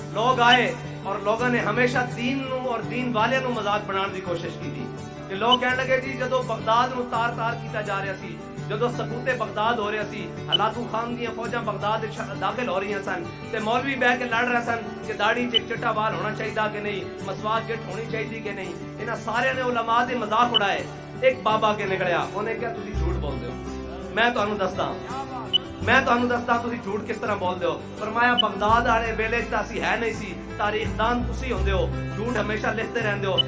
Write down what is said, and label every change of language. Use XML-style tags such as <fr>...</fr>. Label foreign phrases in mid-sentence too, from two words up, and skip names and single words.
<pa>لوگ آئے اور لوگوں نے ہمیشہ دین نو اور دین والے نو مذاق بنانے دی کوشش کی تھی کہ لوگ کہنے لگے جی جدو بغداد نو تار تار کیتا جا رہا سی، جدو سقوط بغداد ہو رہا سی، ہلاکو خان دیاں فوجاں بغداد داخل ہو رہی سن تے مولوی بہ کے لڑ رہے سن کہ داڑھی چٹا وال ہونا چاہیے کہ نہیں، مسواک گٹ ہونی چاہیے کہ نہیں، انہاں سارے نے علماء دے مذاق اڑائے۔ ایک بابا کے نکلیا، انہیں کہا تسی جھوٹ بول دے ہو، میں تانوں دسدا تسی جھوٹ کس طرح بول دے ہو۔ فرمایا بغداد والے ویلے تے اسی ہے نہیں سی، تاریخ دان تسی ہوندے ہو، جھوٹ ہمیشہ لکھتے رہندے ہو۔</pa>